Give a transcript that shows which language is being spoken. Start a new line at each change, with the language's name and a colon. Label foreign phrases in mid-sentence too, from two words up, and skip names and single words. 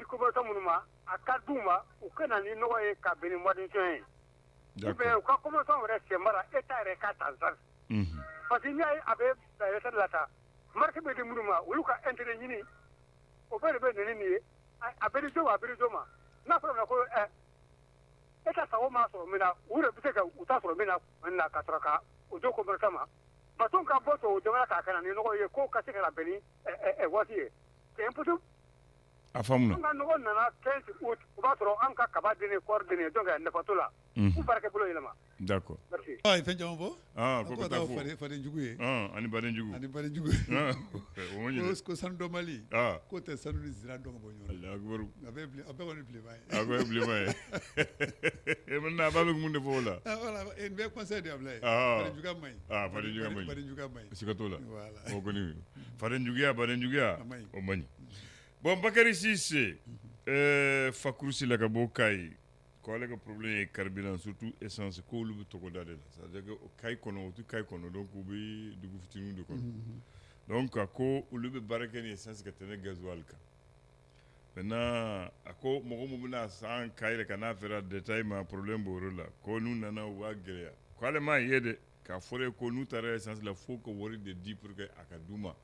Bambara: commerçant minnu ma a ka d'u ma u ka na ni nɔgɔ ye ka bɛn ni
French: mois de juin
Bambara: ye
French: ou bien
Bambara: u ka commerçant yɛrɛ sen bara état yɛrɛ ka ta
French: charge parce que
Bambara: n'i y'a ye a bɛ retraite la ta marché bɛ di minnu ma olu ka intérêt ɲini o bɛɛ de bɛ na ni nin ye a bɛ di jo ma a bɛ di jo ma n'a fɔra ko état sago ma sɔrɔ min na u de bɛ se ka u ta sɔrɔ min na ka sɔrɔ ka o jo commerçant ma bateau ka bɔ tubabu jamana k'a ka na ni nɔgɔ ye k'o ka se ka na bɛn ni waati ye
French: c'est impossible.
Bambara: A faamuna. An ka nɔgɔ nana 15 août o b'a sɔrɔ an ka kaba deni kɔɔri deni donc nafa t'o la. K'u baarakɛ bolo yɛlɛma.
French: D'accord. Merci.
Bambara: A ye fɛn caman fɔ. Ko ka taa fɔ. Fadenjugu ye. Ani badenjugu. O ma ɲinɛ. Ko sanu dɔnbali. K'o tɛ sanu ni zira dɔn ka bɔ ɲɔgɔn na.
Arabic: الله أكبر.
Bambara: A bɛɛ kɔni bilenman ye. A bɛɛ bilenman ye. Maintenant a b'a bɛ mun de fɔ o la. Voilà nin bɛɛ
French: conseil de
Bambara: Ablaye. Fadenjuguya man ɲi. Fadenjuguya man ɲi. Fadenjuguya man ɲi. Siga t'o la. Voilà. O kɔni fadenjuguya o man ɲi. Bon, Bakary Cissé, Fakurusi la ka bɔ Kayi, ko ale ka problème ye
French: carburant surtout essence
Bambara: ko olu bɛ togoda de la,
French: c'est-à-dire que
Bambara: o Kayi kɔnɔ o tɛ Kayi kɔnɔ donc u bɛ dugu fitininw de kɔnɔ, donc a ko olu bɛ baara kɛ ni essence ka tɛmɛ gasoil kan. Maintenant a ko mɔgɔ min bɛna san Kayi ka n'a fɛra détail ma problème b'o yɔrɔ la, ko n'u nana u b'a gɛlɛya, ko ale m'a ye dɛ k'a fɔ de ko n'u taara essence la fo ka wari de di
French: pour que
Bambara: a ka d'u ma.